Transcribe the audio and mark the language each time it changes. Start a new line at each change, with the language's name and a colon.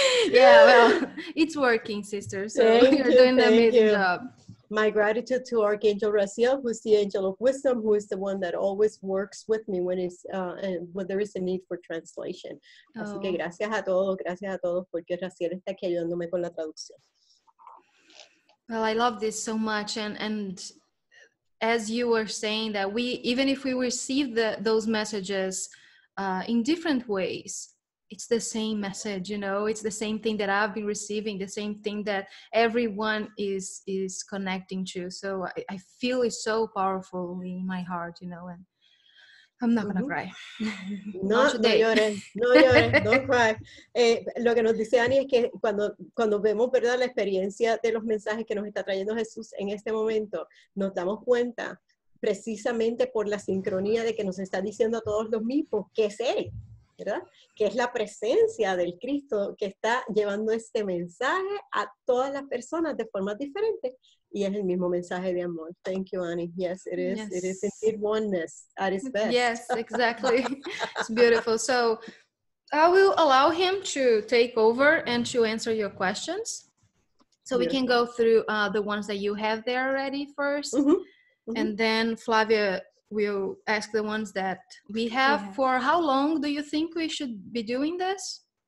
English: Yeah, well, it's working, sister. So you're doing an amazing job. My gratitude to Archangel Raziel, who's the angel of wisdom, who is the one that always works with me when there is a need for translation.
Spanish: Así que gracias a todos, porque Raziel está aquí ayudándome con la traducción.
English: Well, I love this so much, and as you were saying that even if we receive those messages in different ways, it's the same message, it's the same thing that I've been receiving, the same thing that everyone is connecting to. So I feel it's so powerful in my heart, and I'm not gonna cry.
Spanish: No llores,
English: don't cry.
Spanish: Lo que nos dice Annie es que cuando vemos, ¿verdad?, la experiencia de los mensajes que nos está trayendo Jesús en este momento, nos damos cuenta precisamente por la sincronía de que nos está diciendo a todos los mismos que es Él, ¿verdad? Que es la presencia del Cristo que está llevando este mensaje a todas las personas de formas diferentes. Y es el mismo mensaje de amor.
English: Thank you, Annie. Yes, it is. Yes. It is indeed oneness at its best. Yes, exactly. It's beautiful. So I will allow him to take over and to answer your questions. So we can go through the ones that you have there already first. And then Flavia will ask the ones that we have. For how long do you think we should be doing this?